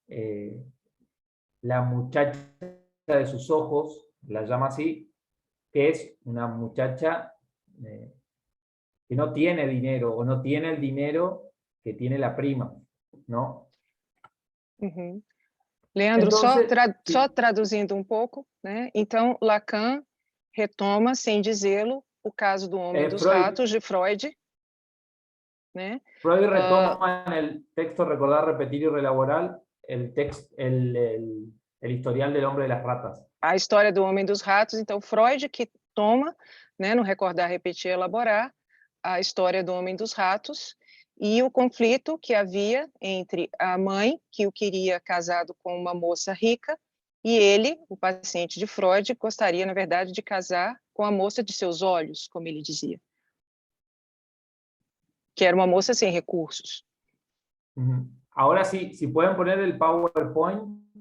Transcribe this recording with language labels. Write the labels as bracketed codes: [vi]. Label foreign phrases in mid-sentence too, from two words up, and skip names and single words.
[es] la muchacha de sus ojos, la llama así, que es una muchacha que no tiene dinero o no tiene el dinero que tiene la prima, ¿no? [pt] Uhum. Leandro, [es] Entonces, [pt] só traduzindo um pouco, né? Então, Lacan retoma, sem dizê-lo, o caso do homem dos Freud, ratos de Freud, né? [es] Freud retoma en el texto Recordar, Repetir y Reelaborar el historial del hombre de las ratas. [pt] A história do homem dos ratos, então Freud que toma, né, no Recordar, Repetir e Elaborar, a história do homem dos ratos e o conflito que havia entre a mãe, que o queria casado com uma moça rica, e ele, o paciente de Freud, gostaria, na verdade, de casar com a moça de seus olhos, como ele dizia. Que era uma moça sem recursos. [es] Ahora sí, si pueden poner el PowerPoint.